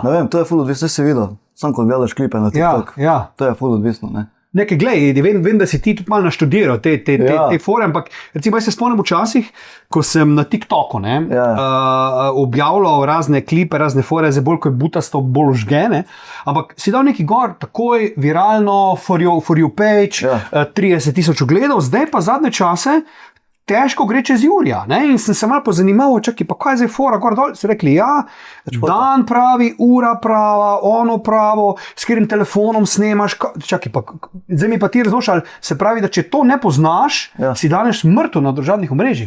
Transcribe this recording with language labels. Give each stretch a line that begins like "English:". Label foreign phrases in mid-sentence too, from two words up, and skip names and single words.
Slovenian: Ne vem, to je ful odvisno, si videl. Sam ko gledaš klipe na TikTok, to je ful odvisno. Ne? Nekaj, glej, vem, da si ti tudi malo naštudiral te fore, ampak recimo jaz se spomnim včasih, ko sem na TikToku objavljal razne klipe, razne fore, zdaj bolj kot butasto, bolj žgene, ampak si dal neki gor, takoj viralno,
English: for you page,
Slovenian: 30,000 ogledov, zdaj pa zadnje čase težko gre čez Jurija. Ne? In sem se malo pozanimal, čakaj, pa kaj je zdaj fora, gor dol, so rekli, ja, dan pravi, ura prava, ono pravo, s katerim telefonom snemaš, čakaj, pa, zdaj mi pa ti razložil, se pravi, da če to ne poznaš, si danes mrtev na družabnih omrežjih.